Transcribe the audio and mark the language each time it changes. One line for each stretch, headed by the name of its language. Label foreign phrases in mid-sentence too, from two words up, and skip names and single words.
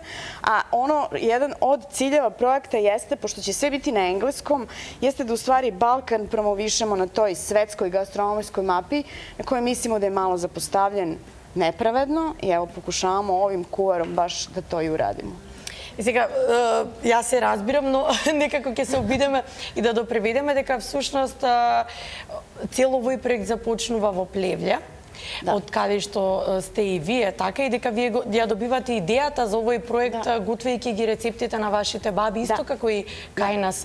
Serbian: A jedan od ciljeva projekta jeste, pošto će sve biti na engleskom, jeste da u stvari Balkan promovišemo na toj svetskoj gastronomskoj mapi, na kojoj mislimo da je malo zapostavljen nepravedno i evo pokušavamo ovim kuvarom baš da to i uradimo.
Macedonian: И сега, јас се разбирам, но некако ќе се обидеме и да допреведеме дека всушност цел овој проект започнува во Плевља, од каде што сте и вие, така, и дека вие ја добивате идејата за овој проект, готвејќи ги рецептите на вашите баби, исто како и кај нас.